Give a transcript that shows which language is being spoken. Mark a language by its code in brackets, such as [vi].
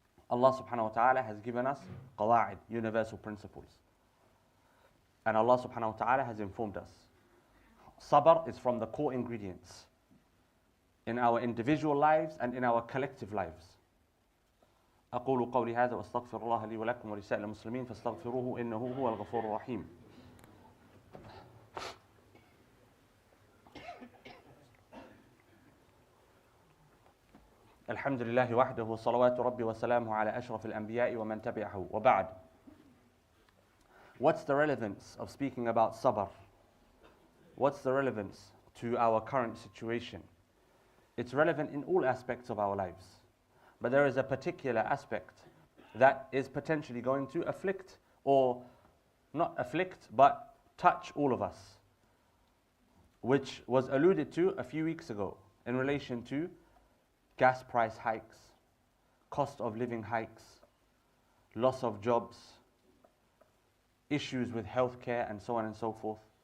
[en] Allah subhanahu wa ta'ala has given us qawa'id, universal principles. And Allah subhanahu wa ta'ala has informed us. Sabr is from the core ingredients in our individual lives and in our collective lives. [ar] أقول قولي هذا وأستغفر الله لي ولكم ولسائر المسلمين فاستغفروه إنه هو الغفور الرحيم. الحمد لله وحده وصلوات ربي وسلامه على أشرف الأنبياء ومن تبعه وبعد. [en] What's the relevance of speaking about sabr? What's the relevance to our current situation? It's relevant in all aspects of our lives. But there is a particular aspect that is potentially going to afflict, or not afflict, but touch all of us, which was alluded to a few weeks ago in relation to gas price hikes, cost of living hikes, loss of jobs, issues with healthcare, and so on and so forth.